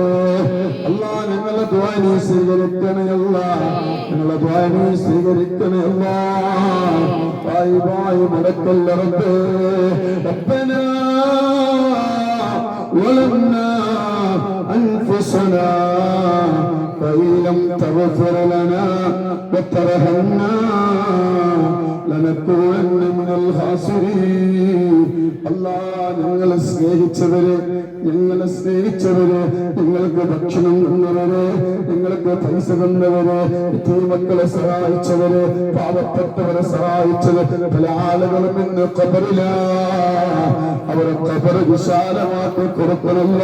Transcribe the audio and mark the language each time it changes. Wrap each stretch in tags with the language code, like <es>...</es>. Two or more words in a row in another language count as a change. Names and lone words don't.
<ml>അല്ലാ, ഞങ്ങളെ ദുആ നീ സ്വീകരിക്കണമല്ല, ഞങ്ങളെ ദുആ നീ സ്വീകരിക്കണമല്ല. തായിബായി മടക്കല്ല റബ്ബേ.</ml> <ar>ربنا ظلمنا أنفسنا وإن لم تغفر لنا وترحمنا لنكونن من الخاسرين.</ar> <ml>അല്ലാഹ് ഞങ്ങളെ സ്നേഹിച്ചവരെ, നിങ്ങൾക്ക് ഭക്ഷണം തന്നവരെ, നിങ്ങൾക്ക് പൈസ തന്നവരെ, മക്കളെ സഹായിച്ചവരെ, പാവപ്പെട്ടവരെ സഹായിച്ചത് പല ആളുകളും ഇന്ന് ഖബറില. അവരെ ഖബർ വിശാലമാക്കി കൊടുക്കണമല്ല.</ml>